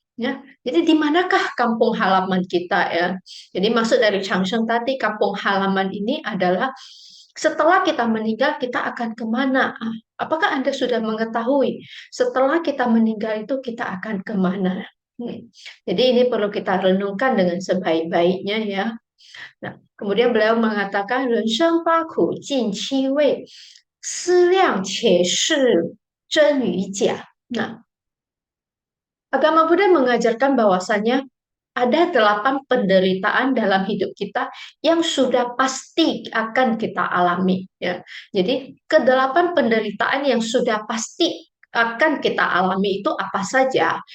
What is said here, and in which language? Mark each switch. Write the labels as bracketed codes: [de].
[id] Ya, jadi di manakah kampung halaman kita ya? Jadi maksud dari Changsheng tadi, kampung halaman ini adalah setelah kita meninggal, kita akan kemana? Apakah Anda sudah mengetahui setelah kita meninggal itu kita akan kemana? Jadi ini perlu kita renungkan dengan sebaik-baiknya ya. Nah, kemudian beliau mengatakan [zh] 人生八苦尽七味，思量且是真与假. [id] Nah, agama Buddha mengajarkan bahwasanya ada 8 penderitaan dalam hidup kita yang sudah pasti akan kita alami. Ya. Jadi ke 8 penderitaan yang sudah pasti akan kita alami itu apa saja?